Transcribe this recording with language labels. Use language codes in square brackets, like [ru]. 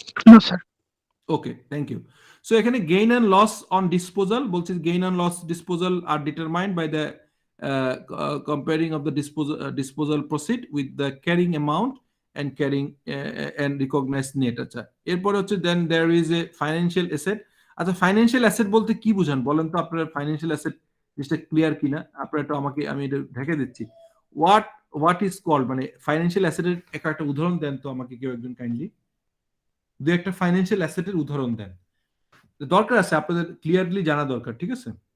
[en] No sir. Okay, thank you. [bn] So এখানে gain and loss on disposal বলছে, [en] Gain and loss disposal are determined by the comparing of the disposal proceed with the carrying amount and carrying and recognized net। আচ্ছা, এরপরে হচ্ছে then there is a financial asset। [bn] আচ্ছা, financial asset বলতে কি বুঝান বলেন তো? আপনার ফাইন্যান্সিয়াল অ্যাসেট জিনিসটা ক্লিয়ার কিনা? আপনারা একটু আমাকে, আমি এটা ঢেকে দিচ্ছি। [en] what is called, [bn] মানে ফাইন্যান্সিয়াল অ্যাসেটের একটা উদাহরণ দেন তো আমাকে কেউ একজন কাইন্ডলি। দু একটা ফাইন্যান্সিয়াল অ্যাসেটের উদাহরণ দেন, দরকার আছে আপনাদের ক্লিয়ারলি জানা দরকার, ঠিক আছে?